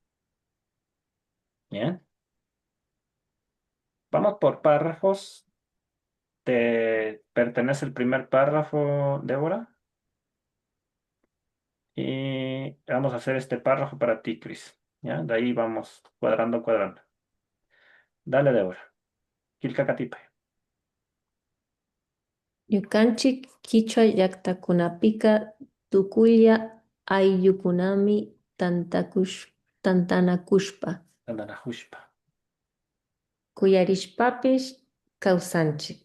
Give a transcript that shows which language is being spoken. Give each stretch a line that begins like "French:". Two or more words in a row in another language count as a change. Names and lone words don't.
Spanish: Bien. Vamos por párrafos. ¿Te pertenece el primer párrafo, Débora? Y vamos a hacer este párrafo para ti, Cris. ¿Ya? De ahí vamos cuadrando, cuadrando. Dale, Débora.
Quechua: Quilcacatipe. Ñukanchik Kichwa llaqtakunapika tukulla ayllukunami tantanakushpa, Tandanajushpa. kuyarishpapish kawsanchik.